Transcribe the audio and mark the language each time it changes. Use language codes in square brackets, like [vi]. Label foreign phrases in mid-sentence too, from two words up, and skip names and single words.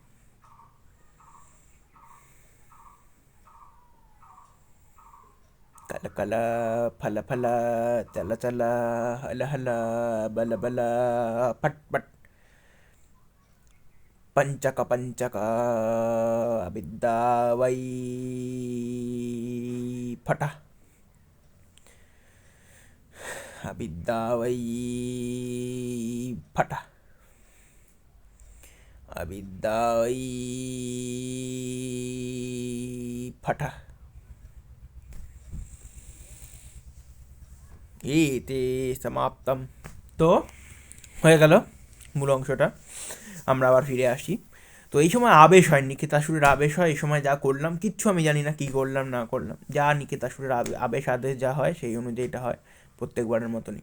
[bn] Kala kala, phala phala, chala chala, hala hala, bala bala, pat pat. Pancaka pancaka, abidda vai phata. Abidda vai phata. Abidda vai phata. এতে সমাপ্তম। তো হয়ে গেল মূল অংশটা, আমরা আবার ফিরে আসি। তো এই সময় আবেশ হয়, নিকেতাসুরের আবেশ হয়, এই সময় যা করলাম কিচ্ছু আমি জানি না, কী করলাম না করলাম, যা নিকেতাসুরের আবেশ আদেশ যা হয় সেই অনুযায়ী এটা হয় প্রত্যেকবারের মতনই।